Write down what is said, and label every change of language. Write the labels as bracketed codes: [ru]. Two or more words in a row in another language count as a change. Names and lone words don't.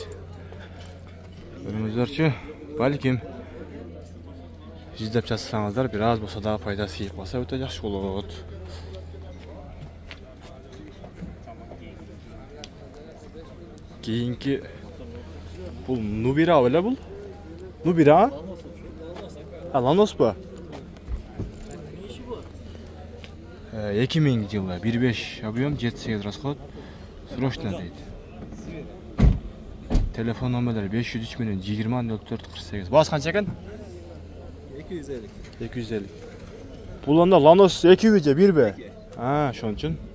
[ky] Көрүңүздөрчү, балким издеп жатсаңыздар, бир аз болсо да пайда тийип калса өтө жакшы болот. Кийинки бул Nubira беле бул? Nubira? Lanos bu. 2000 жылы 1.5 объем 7 расход. Срочно дейт. Телефон номерлери 503 менен 20 04 48. Баасы канча экен? 250. 250. Бул анда Lanos 2 же 1бе? Ошон үчүн.